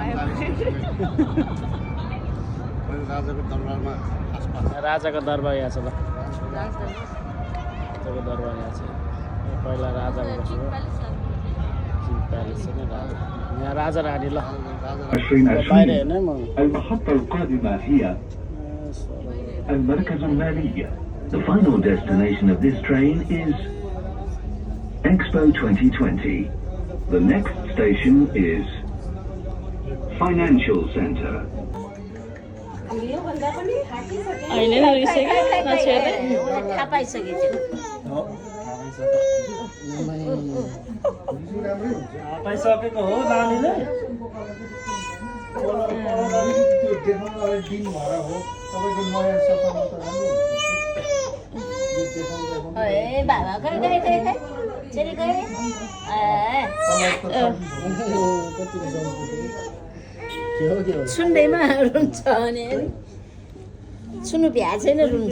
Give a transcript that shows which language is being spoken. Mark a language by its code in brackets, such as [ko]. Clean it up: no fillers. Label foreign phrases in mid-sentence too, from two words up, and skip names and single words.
[ne] राजाको दरबारमा आसपास राजाको दरबार यहाँ छ ल राजाको दरबार यहाँ छ पहिला राजाको बसेको यहाँ राजा रानी ल बाहिर हेर्ने म [ar] المحطة القادمة هي المركز المالية. [en] The final destination of this train is Expo 2020. The next station is Financial Center. [ne] अहिले नरिसक्यो नछेर्दै थाहा पाइसकेछु पाइसकेको हो नानीले बाबा खै चेरी गए सुन्दैमा रुन्छ भने सुन्नु भ्या छैन रुन्छ